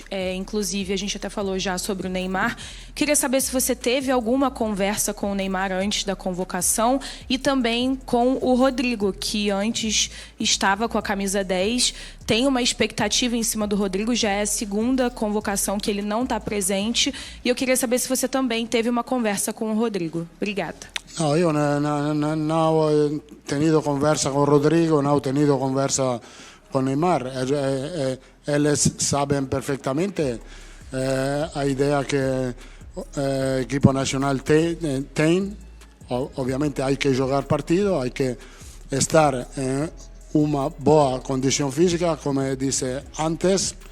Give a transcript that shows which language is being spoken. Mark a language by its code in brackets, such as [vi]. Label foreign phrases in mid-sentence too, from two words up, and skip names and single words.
[pt] Inclusive, a gente até falou já sobre o Neymar. Queria saber se você teve alguma conversa com o Neymar antes da convocação e também com o Rodrigo, que antes estava com a camisa 10. Tem uma expectativa em cima do Rodrigo, já é a segunda convocação que ele não está presente. E eu queria saber se você também teve uma conversa com o Rodrigo. Obrigada. [it] No, io non ho tenido conversa con Rodrigo, non ho tenido conversa con Neymar. [pt] Eles sabem perfeitamente a ideia que o equipo nacional tem. Obviamente [es] hay que [pt] jogar partido, [es] hay que [pt] estar em uma boa condição física, como disse antes.